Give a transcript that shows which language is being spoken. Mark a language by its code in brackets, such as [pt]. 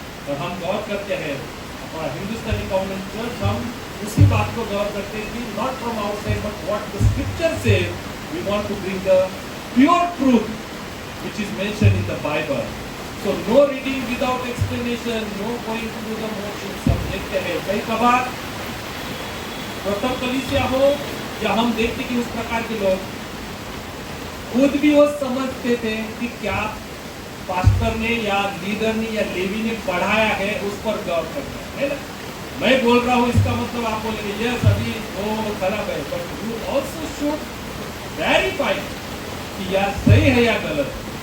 [hi] और हम गौर करते हैं हमारा हिंदुस्तानी कॉन्वेंट चर्च, हम उसी बात को गौर करते हैं कि [en] Not from outside but what the scripture से, we want to bring the pure truth which is mentioned in the Bible. So no reading without explanation, no going through the motions। [hi] हम देखते हैं कई कबार प्रथम कलीसिया हो या हम देखते कि उस प्रकार के लोग खुद भी वो समझते थे कि क्या पास्टर ने या लीडर ने या लेवी ने पढ़ाया है, उस पर गौर करना है ना। मैं बोल रहा हूँ इसका मतलब आप बोलेंगे यस अभी वो खराब है, [en] but you also should verify [hi] कि या सही है या गलत।